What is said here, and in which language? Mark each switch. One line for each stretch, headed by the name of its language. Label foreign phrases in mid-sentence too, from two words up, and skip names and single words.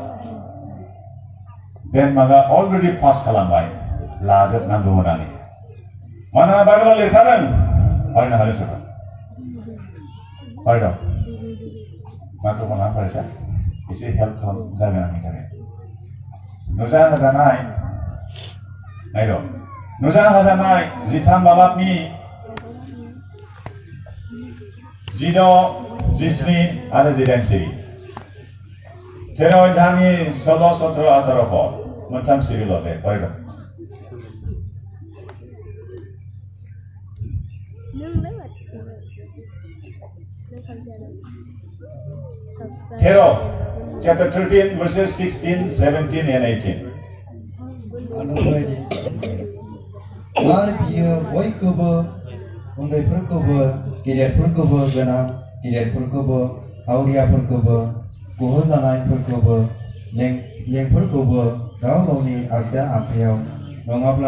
Bodo: डेनमार्कआ
English: already pass
Bodo: खालामबाय लाजोबनांगौ होननानै मानोना बाइबेलाव लिरखादों फरायनो हागोन सोरबा फरायदों माइक्र'फना फरायसा एसे हेल्प खालाम जागोन आंनि थाखाय नुजाहोजानाय नायद' नुजाहोजानाय 13 बालाबनि 16, 17 आरो 18 सिरि 13 अध्यायनि 16, 17, 18 पद मोनथाम सिरिल' दे फरायदों
English: chapter 13 verses 16, 17 and 18
Bodo: आरो बियो बयखौबो उन्दैफोरखौबो गेदेरफोरखौबो गोनां गेदेरफोरखौबो हावरियाफोरखौबो गहोजानायफोरखौबो लेंफोरखौबो गाव गावनि आगदा आखायाव नङाब्ला